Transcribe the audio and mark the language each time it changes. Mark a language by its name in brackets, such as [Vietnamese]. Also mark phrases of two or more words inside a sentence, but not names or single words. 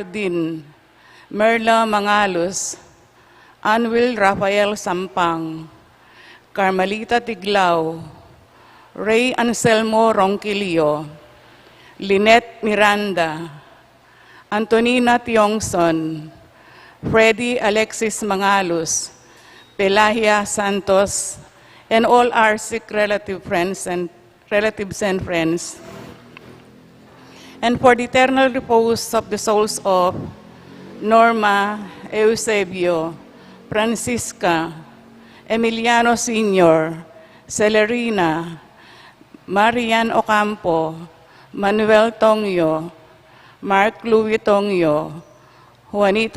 [English] Din, Merla Mangalus, Anwil Rafael Sampang, Carmelita Tiglao, Ray Anselmo Ronquillo, Lynette Miranda, Antonina Tiongson, Freddy Alexis Mangalus, Pelahia Santos, and all our sick relatives and friends. And for the eternal repose of the souls of Norma, Eusebio, Francisca, Emiliano Sr., Celerina, Marian Ocampo, Manuel Tongyo, Mark Louis Tongyo, Juanita